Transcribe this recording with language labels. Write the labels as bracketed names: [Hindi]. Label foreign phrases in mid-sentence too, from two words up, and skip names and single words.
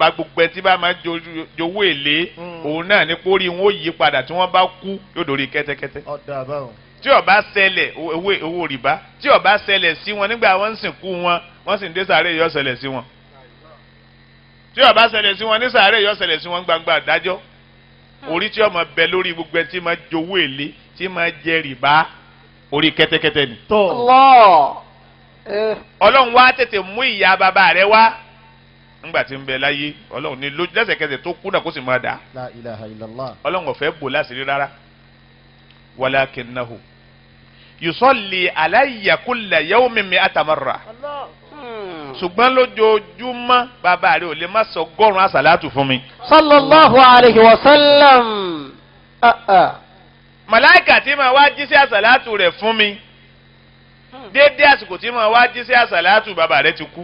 [Yoruba] bá gbogbo ẹni tí bá máa jowó èlé òun náà ní pé orí wọn ò yí padà tí wọ́n bá kú yóò dorí kẹ́tẹ́kẹ́tẹ́ tí ó bá ṣẹlẹ̀ owó rìbá tí ó bá ṣẹlẹ̀ sí wọn nígbà wọ́n ń sìnkú wọn wọ́n sì ń dé sàárè yó ṣẹlẹ̀ sí wọn tí ó bá ṣẹlẹ̀ sí wọn ní sàárè yó ṣẹlẹ̀ sí wọn gbangba àdájọ́ orí tí ó máa bẹ lórí gbogbo ẹni tí máa jowó èlé tí máa jẹ rìbá orí kẹ́tẹ́kẹ́tẹ́ ni. Ọlọ́run wá tètè mú ìyá bàbá rẹ̀ wá nígbà tí ń bẹ láyé Ọlọ́run ní lójú lẹ́sẹ̀kẹsẹ̀ tó kú náà kó sì máa dà. [Arabic] لا إله إلا الله. [Yoruba] Ọlọ́run ò fẹ́ bò láṣìírí rárá. [Arabic] ولكنه يصلي علي كل يوم مائة مرة. [Yoruba] Ṣùgbọ́n lójoojúmọ́ bàbá rẹ̀ ò lè má sọ ọgọ́rùn-ún àsàlátù fún mi. [Arabic] صلى الله عليه وسلم. [Yoruba] Màláìkà tí máa wá jí sí àsàlátù rẹ̀ fún mi. Dédé àsìkò tí máa wá jí sí àsàlátù bàbá rẹ̀ ti kú.